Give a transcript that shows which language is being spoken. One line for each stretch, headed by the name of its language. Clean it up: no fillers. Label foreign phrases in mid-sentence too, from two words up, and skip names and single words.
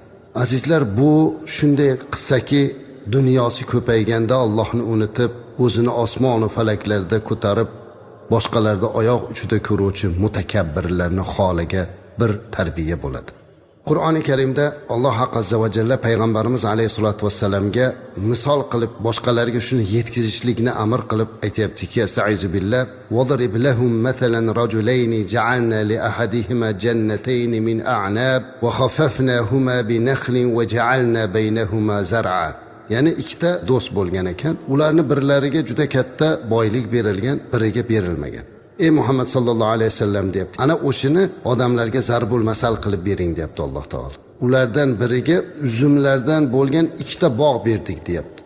Uzbek: Azizlar, bu shunday qissaki, dunyosi ko'payganda Allohni unutib, o'zini osmon va falaklarda ko'tarib, boshqalarda oyoq uchida ko'ruvchi mutakabbirlarning holiga bir tarbiya bo'ladi. Qur'oni Karimda Alloh
Arabic: عز وجل payg'ambarimiz عليه الصلاة والسلام
Uzbek: misol qilib boshqalarga shuni yetkazishlikni amr qilib aytayaptiki:
Arabic: "أستعيذ بالله واضرب لهم مثلا رجلين جعلنا لأحدهما جنتين من أعناب وحففناهما بنخل وجعلنا بينهما زرعا."
Uzbek: Ya'ni ikkita do'st bo'lgan ekan, ularni birlariga juda katta boylik berilgan, biriga berilmagan. Ey Muhammad
Arabic: صلى الله عليه وسلم
Uzbek: deyapti. Ana o'shini odamlarga
Arabic: ضرب المثل
Uzbek: qilib bering deyapti Alloh taolo. Ulardan biriga uzumlardan bo'lgan ikkita bog' berdik deyapti.